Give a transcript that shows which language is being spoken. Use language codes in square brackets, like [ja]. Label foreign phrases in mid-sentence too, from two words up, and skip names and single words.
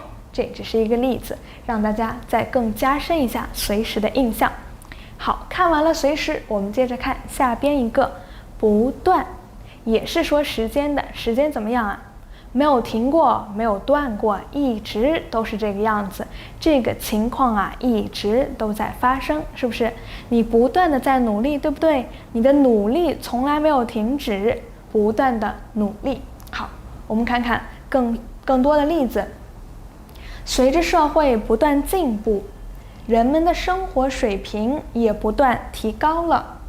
[zh] 這只是一個例子，讓大家再更加深一下隨時的印象。好，看完了隨時，我們接着看下邊一個不斷，也是說時間的。時間怎麼樣啊？沒有停過，沒有斷過，一直都是這個樣子。這個情況啊，一直都在發生，是不是？你不斷的在努力，對不對？你的努力從來沒有停止，不斷的努力。好，我們看看更多的例子。隨着社會不斷進步，人們的生活水平也不斷提高了。